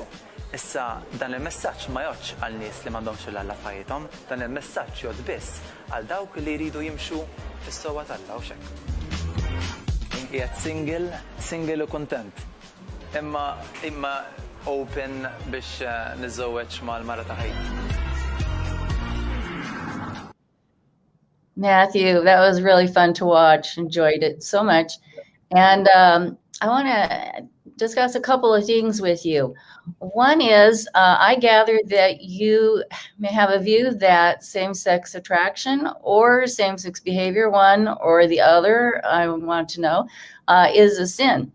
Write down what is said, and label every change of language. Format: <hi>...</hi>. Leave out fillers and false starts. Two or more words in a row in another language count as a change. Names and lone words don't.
<mt>Issa dan il-messaġġ ma jgħodx għal nies li m'għandhomx il-Alla f'ħajjithom, dan il-messaġġ jgħod biss għal dawk li jridu jimxu fis-sewwa tal-Alla u x'hekk. Qiegħed single u kuntent. Imma open biex niżżewweġ mal-mara ta' ħajti.</mt> <en>Matthew, that was really fun to watch. Enjoyed it so much. And I want to discuss a couple of things with you. One is, I gathered that you may have a view that same-sex attraction or same-sex behavior, one or the other, I want to know, is a sin.</en>